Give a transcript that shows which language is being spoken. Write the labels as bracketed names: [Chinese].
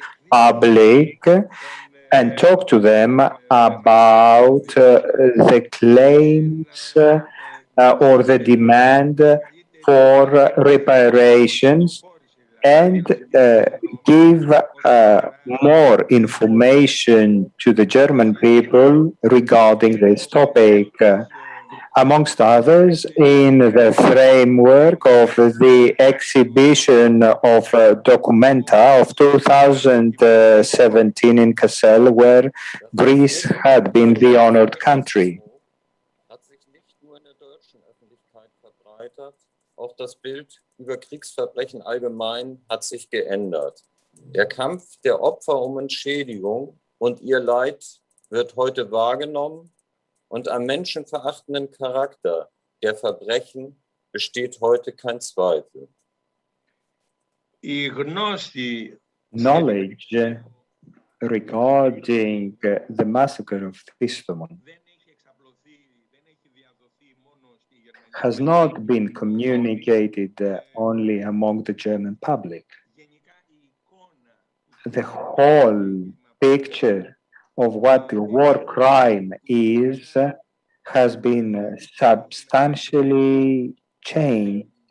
[English] public and talk to them about the claims or the demand for reparations and give more information to the German people regarding this topic. Amongst others, in the framework of the exhibition of Documenta of 2017 in Kassel, where Greece had been the honored country. [German] Hat sich nicht nur in der deutschen Öffentlichkeit verbreitet, auch das Bild über Kriegsverbrechen allgemein hat sich geändert. Der Kampf der Opfer um Entschädigung und ihr Leid wird heute wahrgenommen und am menschenverachtenden Charakter der Verbrechen besteht heute kein Zweifel. [Greek] Η γνώση [English] Knowledge regarding the massacre of Distomo [Greek] δεν έχει εξαπλωθεί, δεν έχει διαδοθεί μόνο στη Γερμανία. [English] has not been communicated only among the German public. [Greek] Γενικά η εικόνα [English] The whole picture of what war crime is has been substantially changed.